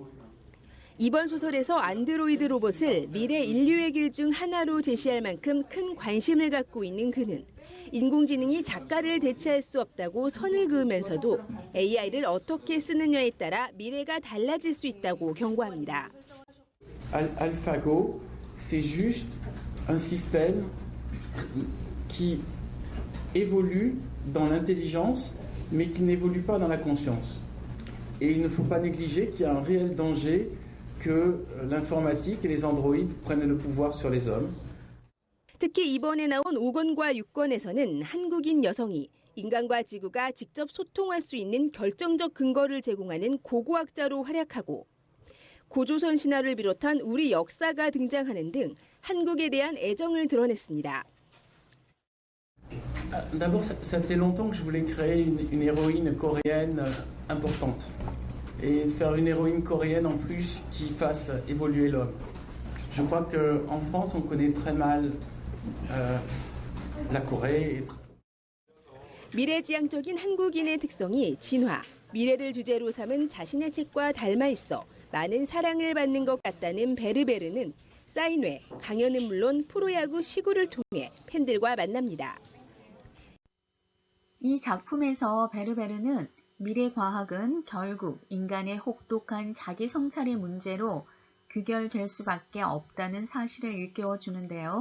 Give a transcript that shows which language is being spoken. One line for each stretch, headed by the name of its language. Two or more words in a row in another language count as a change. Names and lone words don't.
Korean: 이번 소설에서 안드로이드 로봇을 미래 인류의 길 중 하나로 제시할 만큼 큰 관심을 갖고 있는 그는 인공지능이 작가를 대체할 수 없다고 선을 그으면서도 AI를 어떻게 쓰느냐에 따라 미래가 달라질 수 있다고 경고합니다.
French: AlphaGo, c'est juste un système qui évolue dans l'intelligence, mais qui n'évolue pas dans la conscience. Et il ne faut pas négliger qu'il y a un réel danger que l'informatique et les androïdes prennent le pouvoir sur les hommes.
Korean: 특히 이번에 나온 5권과 6권에서는 한국인 여성이 인간과 지구가 직접 소통할 수 있는 결정적 근거를 제공하는 고고학자로 활약하고 고조선 신화를 비롯한 우리 역사가 등장하는 등 한국에 대한 애정을 드러냈습니다.
French: D'abord, ça faisait longtemps que je voulais créer une héroïne coréenne importante. Et faire une héroïne coréenne en plus qui fasse évoluer l'homme. Je crois qu'en France, on connaît très mal la Corée.
Korean: 미래지향적인 한국인의 특성이 진화, 미래를 주제로 삼은 자신의 책과 닮아 있어 많은 사랑을 받는 것 같다는 베르베르는 사인회, 강연은 물론 프로야구 시구를 통해 팬들과 만납니다. 이 작품에서 베르베르는 미래과학은 결국 인간의 혹독한 자기 성찰의 문제로 귀결될 수밖에 없다는 사실을 일깨워 주는데요.